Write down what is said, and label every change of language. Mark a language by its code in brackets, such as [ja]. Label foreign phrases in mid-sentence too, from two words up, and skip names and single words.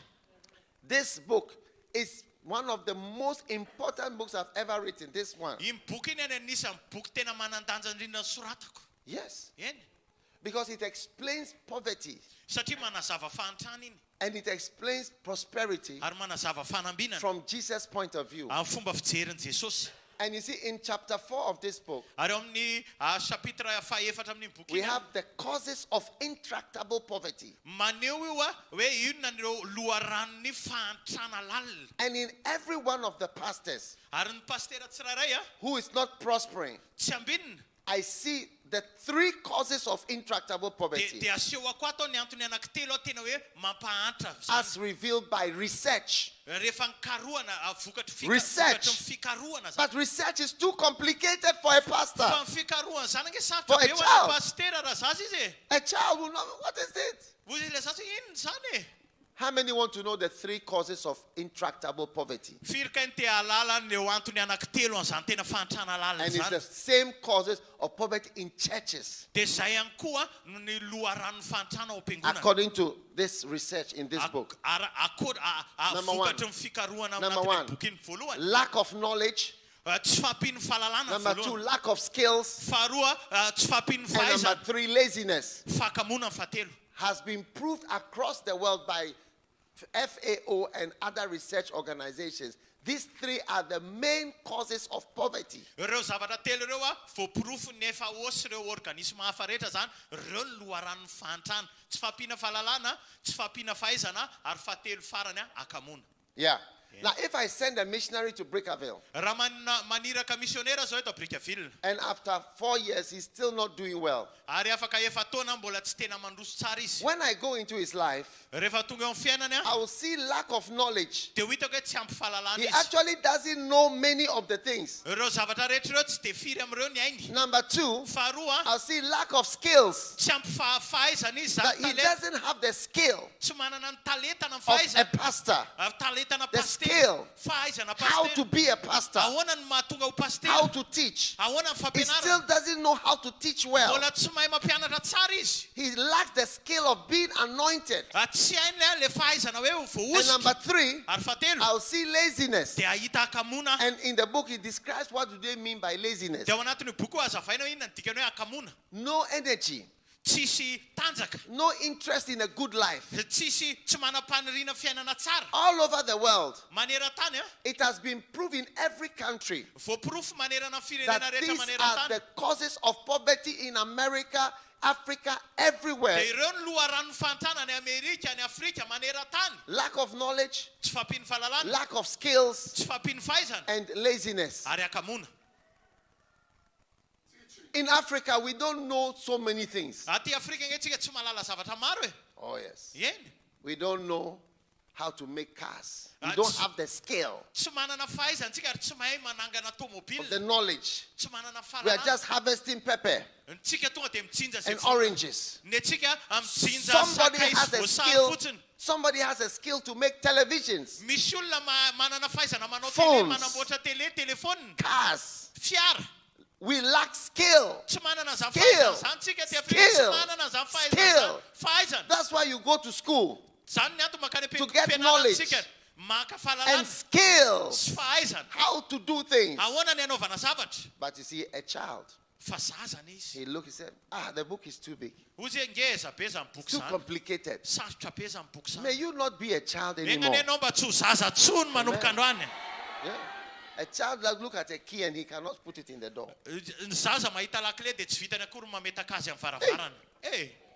[en] This book is one of the most important books I've ever written. This one. [mg] Iny boky iny any anisan'ny boky tena manan-danja indrindra soratako. [en] Yes. [mg] Eny. [en] Because it explains poverty [mg] Satria manazava fahantrana iny. [en] and it explains prosperity [mg] Ary manazava fanambinana. [en] from Jesus' point of view. [mg] Amin'ny fomba fijerin'i Jesosy. [en] And you see, in chapter 4 of this book, [mg] Ary amin'ny chapitre fahaefatra amin'iny boky [en] we [mg] iny [en] have the causes of intractable poverty. [mg] maneho io hoe inona nireo loharanon'ny fahantrana lalina. [en] And in every one of the pastors [mg] Ary ny pastera tsirairay [en] who is not prospering, [mg] tsy ambinina. [en] I see the 3 causes of intractable poverty [mg] Dia asehoko ato ny antony anankitelo tena hoe mampahantra [en] as revealed by research. [mg] rehefa nikarohana vokatry [en] Research. [mg] fikarohana zany. [en] But research is too complicated for a pastor. [mg] Fa ny fikarohana zany nge [en] For [mg] sarotra [en] a [mg] be ho [en] child. [mg] ana pastera raha zaza izy. [en] A child will not. What is it? [mg] Hozy le zaza inona zany? [en] How many want to know the 3 causes of intractable poverty? [mg] Firy ka ny te halala ny eo antony anankitelo an'izany tena fahantrana lalina [en] And it's the [mg] zany. [en] same causes of poverty in churches, [mg] Dia zay ihany koa no ny loharanon'ny fahantrana ao am-piangonana. [en] according to this research in this book. Number one. [mg] Vokatry ny fikarohana [en] Number [mg] anatin'ny [en] one. [mg] boky iny voalohany. [en] Lack of knowledge. [mg] Tsy fahampian'ny fahalalana ny [en] Number 2, [mg] voalohany. [en] lack of skills. [mg] Faharoa, tsy fahampian'ny [en] And number [mg] fahaizana. [en] 3, laziness. [mg] Fahakamona ny fahatelo. [en] Has been proved across the world by FAO and other research organizations. These 3 are the main causes of poverty. [mg] Ireo zavatra telo ireo voapirofo ny FAO sy ireo organisme hafa rehetra zany ireo ny loharanon'ny fahantrana. Tsy fahampiana fahalalana, tsy fahampiana fahaizana ary fahatelo farany akamona. [en] Yeah. Now, if I send a missionary to Brickaville, [mg] Raha maniraka misionera zao eto Brickaville [en] and after 4 years he's still not doing well, [mg] ary afaka efa taona mbola tsy tena mandroso tsara izy. [en] when I go into his life, [mg] Rehefa tonga eo amin'ny fiainany [en] I will see lack of knowledge. [mg] dia ho hitako hoe tsy ampy fahalalana [en] He [mg] izy. [en] actually doesn't know many of the things. [mg] Ireo zavatra rehetra ireo tsy dia firy amin'ireo ny ainy. [en] Number 2, [mg] Faharoa, [en] I'll see lack of skills. [mg] tsy ampy fahaizana izy [en] That [mg] zany [en] he [mg] talenta. [en] doesn't have the skill [mg] Tsy manana ny talentana ny [en] of a [mg] fahaizana. [en] pastor, [mg] Talentana [en] the [mg] pastera. [en] skill, [mg] Fahaizana [en] how to [mg] pastera. [en] be a pastor, [mg] Ahoana ny mahatonga ho pastera. [en] how to teach. [mg] Ahoana ny [en] He still [mg] fampianarana. [en] doesn't know how to teach well. [mg] Mbola tsy mahay mampianatra tsara izy. [en] He lacks the skill of being anointed. [mg] Tsy hainy le fahaizana hoe [en] And [mg] voaosika. [en] number 3, [mg] Ary fahatelo, [en] I'll see laziness. [mg] dia ahita akamona. [en] And in the book, he describes what do they mean by laziness. [mg] Dia ao anatin'ny boky hazavaina hoe inona ny dikany hoe akamona. [en] No energy, [mg] Tsisy tanjaka. [en] no interest in a good life. [mg] Tsy manam-paniriana fiainana tsara. [en] All over the world, [mg] Maneran-tany [en] it has been proved in every country [mg] voapirofo manerana ny [en] that [mg] firenena rehetra [en] these are [mg] maneran-tany. [en] the causes of poverty in America, Africa, everywhere. [mg] Dia ireo ny loharanon'ny fahantrana ny Amerika, ny Afrika maneran-tany. [en] Lack of knowledge, [mg] Tsy fahampiany fahalalana, [en] lack of skills, [mg] tsy fahampiany fahaizana [en] and laziness. [mg] ary akamona. [en] In Africa, we don't know so many things. [mg] Aty Afrika ngeitsika tsy mahalala zavatra maro e. [en] Oh, yes. [mg] Eny. [en] We don't know how to make cars. We don't have the skill, [mg] Tsy manana fahaizantsika ary tsy mahay manangana tomobile. [en] the knowledge. [mg] Tsy manana [en] We are [mg] fahalalana. [en] just harvesting pepper [mg] Ntsika tonga de mitsinja [en] and [mg] sy [en] oranges. [mg] netsika mitsinja [en] Somebody [mg] sakay [en] has [mg] sy [en] a [mg] voasary [en] skill. [mg] fotsiny. [en] Somebody has a skill to make televisions, [mg] Misy olona manana fahaizana manao tele, [en] Phones. [mg] manamboatra tele, telefona, [en] cars. [mg] fiara. [en] We lack skill. [mg] Tsy manana zany [en] Skill. [mg] fahaizana. Zany tsika ty Afrika tsy [en] Skill. [mg] manana zany [en] Skill. [mg] fahaizana. [en] That's why you go to school. [mg] Zany ny antony makany [en] To get [mg] am-pianarana [en] knowledge. [mg] tsika. Maka [en] And [mg] fahalalana [en] skills. [mg] sy fahaizana. [en] How to do things. [mg] Ahoana ny anaovana zavatra. [en] But you see, a child, [mg] Fa zazana izy. [en] he looked, he said, the book is too big. [mg] Ozy ngeza be zany boky [en] Too [mg] zany. [en] complicated. [mg] Sarotra be zany boky [en] May [mg] zany. [en] you not be a child [mg] Egna [en] anymore. [mg] ny anao mba tsy ho zaza tsony manomboka androany. [en] Yeah. A child that look at a key and he cannot put it in the door. [mg] Ny zaza mahita lakile de tsy vitany akory mametaka azy amin'ny varavarana. Eh.